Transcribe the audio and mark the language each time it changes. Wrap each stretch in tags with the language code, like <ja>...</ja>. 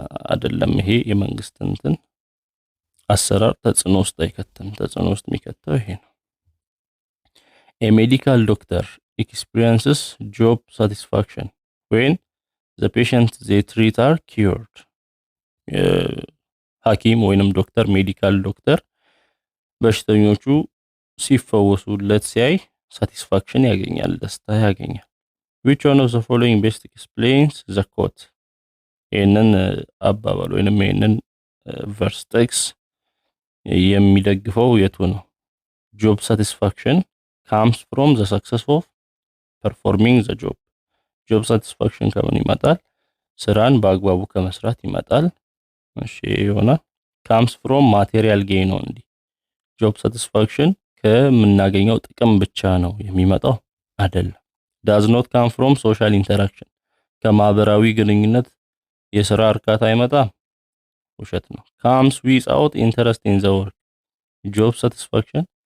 <am>አይደለም። ይሄ የመንግስትን አሰራር ተጽዕኖ ውስጥ አይከተም። ተጽዕኖ ውስጥ የሚከተው ይሄ ነው።</am> <en>a medical doctor experiences job satisfaction when the patients they treat are cured።</en> <am>ሐኪም ወይንም ዶክተር ሜዲካል ዶክተር በሽተኞቹ ሲፈወሱለት ሲያይ ሳቲስፋክሽን ያገኛል፣ ደስታ ያገኛል።</am> <en>which one of the following best explains the quote?</en> <am>ይሄንን አባባል ወይንም ይሄንን ቨርስ ቴክስ የሚደግፈው የቱ ነው?</am> <en>job satisfaction comes from the success of performing the job። job satisfaction</en> <am>ከምን ይመጣል? ስራን በአግባቡ ከመስራት ይመጣል። እሺ ይሆናል።</am> <en>comes from material gain only።</en> <am>job satisfaction ከምናገኘው ጥቅም ብቻ ነው የሚመጣው አይደለም።</am> <en>does not come from social interaction።</en> <am>ከማህበራዊ ግንኙነት የሥራ እርካታ አይመጣም፣ ውሸት ነው።</am> <en>comes without interest in the work።</en> <am>job satisfaction</am>